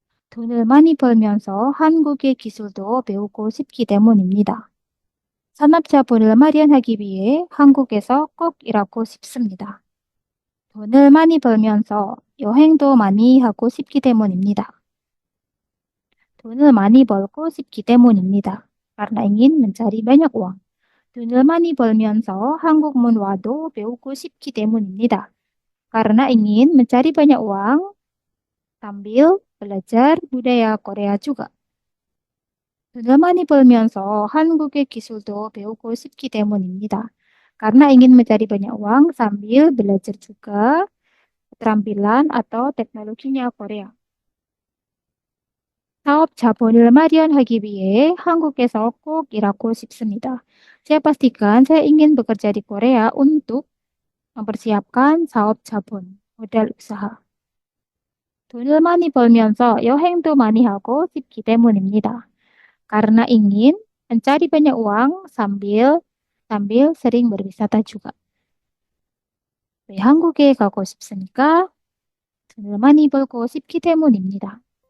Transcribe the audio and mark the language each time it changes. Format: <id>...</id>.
<ko>돈을 많이 벌면서 한국의 기술도 배우고 싶기 때문입니다. 산업자본을 마련하기 위해 한국에서 꼭 일하고 싶습니다. 돈을 많이 벌면서 여행도 많이 하고 싶기 때문입니다. 돈을 많이 벌고 싶기 때문입니다.</ko> <id>Karena ingin mencari banyak uang.</id> <ko>돈을 많이 벌면서 한국 문화도 배우고 싶기 때문입니다.</ko> <id>Karena ingin mencari banyak uang sambil belajar budaya Korea juga.</id> <ko>돈을 많이 벌면서 한국의 기술도 배우고 싶기 때문입니다.</ko> <id>Karena ingin mencari banyak uang sambil belajar juga keterampilan atau teknologinya Korea.</id> <ko>사업 자본을 마련하기 위해 한국에서 꼭 일하고 싶습니다.</ko> <id>Saya pastikan saya ingin bekerja di Korea untuk mempersiapkan</id> <ko>sa업 자본,</ko> <id>modal usaha.</id> <ko>돈을 많이 벌면서 여행도 많이 하고 싶기 때문입니다.</ko> <id>Karena ingin mencari banyak uang sambil sering berwisata juga.</id> <ko>왜 한국에 가고 싶습니까? 돈을 많이 벌고 싶기 때문입니다.</ko>